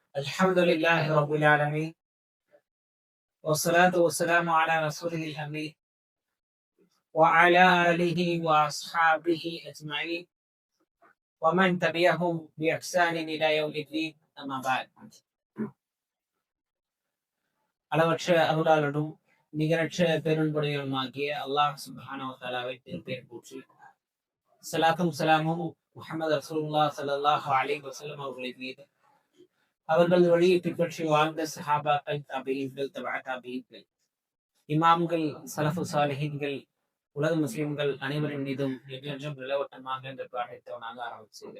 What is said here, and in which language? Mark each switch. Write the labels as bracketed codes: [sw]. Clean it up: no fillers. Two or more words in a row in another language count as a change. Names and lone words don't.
[ar] الحمد لله رب العالمين والصلاة والسلام على رسوله الأمين وعلى آله وأصحابه أجمعين ومن تبعهم بإحسان إلى يوم الدين أما بعد. [ta] அளவற்ற அருளாளனும் நிகரற்ற பெருன்புடையனுமாகிய [ar] الله سبحانه وتعالى [ta] திருப்பெயர் போற்றி ஸலாத்தும் ஸலாமும் [ar] محمد رسول الله صلى الله عليه وسلم [ta] அவர்களின் மீது, அவர்கள் வழியை பின்பற்றி வாழ்ந்த சஹாபாக்கள், தாபீன்கள், தபா தாபீன்கள், இமாம்கள், [ar] السلف الصالحين, [ta] உலக முஸ்லிம்கள் அனைவரின் மீதும் என்றென்றும் நிலவட்டமாக என்ற பிரார்த்தனாக ஆரம்பிச்சது.